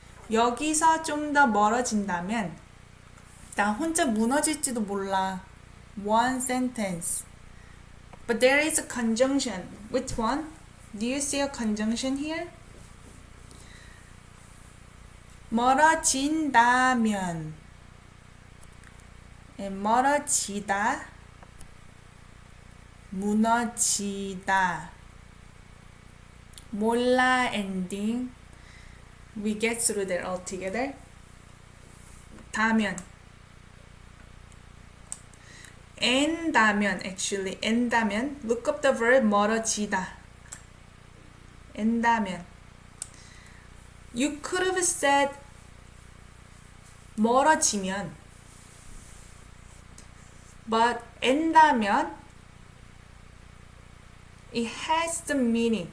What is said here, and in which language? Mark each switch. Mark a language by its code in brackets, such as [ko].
[ko] 여기서 좀 더 멀어진다면 나 혼자 무너질지도 몰라. [en] One sentence. But there is a conjunction. Which one? Do you see a conjunction here? [ko] 멀어진다면. 멀어지다. 무너지다. 몰라 ending. [en] We get through that all together. [ko] 다면. 엔다면, actually, 엔다면. [en] Look up the verb 멀어지다. [ko] 엔다면. [en] You could have said 멀어지면. But 엔다면, it has the meaning.